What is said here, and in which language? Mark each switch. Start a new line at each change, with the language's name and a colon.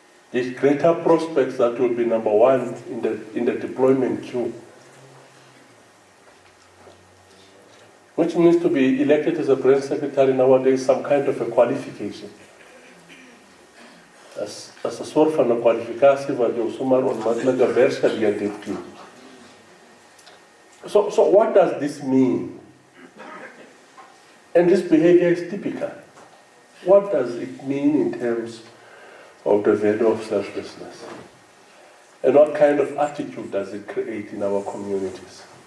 English: There's greater prospects that will be number one in the deployment queue. Which means to be elected as a branch secretary nowadays some kind of a qualification.
Afrikaans: As a soort van 'n kwalifikasie wat jou sommer onmiddellik werksgeleentheid gee.
English: So what does this mean? And this behavior is typical. What does it mean in terms of the value of selflessness? And what kind of attitude does it create in our communities?